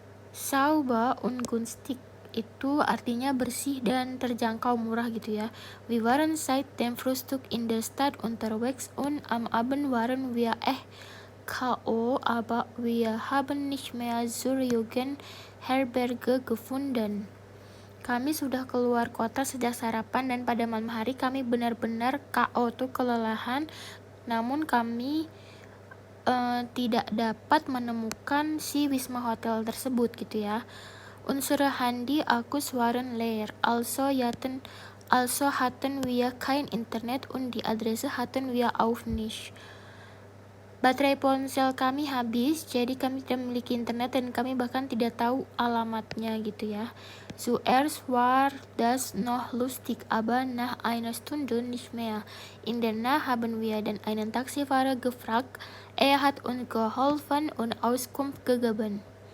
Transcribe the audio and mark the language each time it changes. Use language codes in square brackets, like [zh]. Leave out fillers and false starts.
[de] Sauber und günstig, [id] itu artinya bersih dan terjangkau, murah gitu ya. [de] Wir waren seit dem Frühstück in der Stadt unterwegs und am Abend waren wir K.O., aber wir haben nicht mehr zur Jugendherberge gefunden. [id] Kami sudah keluar kota sejak sarapan dan pada malam hari kami benar-benar K.O. tuh kelelahan, namun kami tidak dapat menemukan si Wisma Hotel tersebut gitu ya. [de] Unsere Handy-Akkus waren leer, also hatten wir kein Internet und die Adresse hatten wir auch nicht. [id] Baterai ponsel kami habis, jadi kami tidak memiliki internet dan kami bahkan tidak tahu alamatnya gitu ya. [de] Zuerst war das noch lustig, aber nach einer Stunde nicht mehr. In der Nacht haben wir dann einen Taxifahrer gefragt, er hat uns geholfen und Auskunft gegeben.